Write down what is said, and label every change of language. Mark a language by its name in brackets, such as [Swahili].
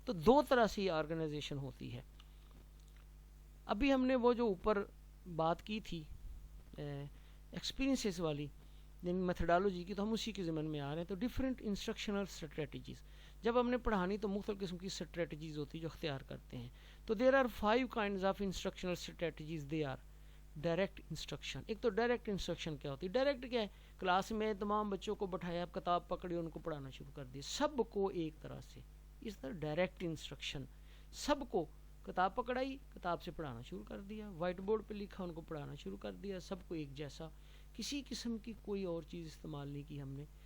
[Urdu] تو دو طرح سے یہ آرگنائزیشن ہوتی ہے. ابھی ہم نے وہ جو اوپر بات کی تھی ایکسپیرینسز والی، یعنی میتھڈالوجی کی، تو ہم اسی کے ضمن میں آ رہے ہیں. تو ڈفرینٹ انسٹرکشنل اسٹریٹجیز، جب ہم نے پڑھانی تو مختلف قسم کی اسٹریٹجیز ہوتی جو اختیار کرتے ہیں. [English] تو there are 5 kinds of instructional strategies. they are [Urdu] direct instruction. ایک تو ڈائریکٹ انسٹرکشن کیا ہوتی ہے؟ ڈائریکٹ کیا ہے؟ کلاس میں تمام بچوں کو بٹھایا، کتاب پکڑی، ان کو پڑھانا شروع کر دیا سب کو ایک طرح سے. اس طرح ڈائریکٹ انسٹرکشن، سب کو کتاب پکڑائی، کتاب سے پڑھانا شروع کر دیا، وائٹ بورڈ پہ لکھا، ان کو پڑھانا شروع کر دیا، سب کو ایک جیسا، کسی قسم کی کوئی اور چیز استعمال نہیں کی ہم نے.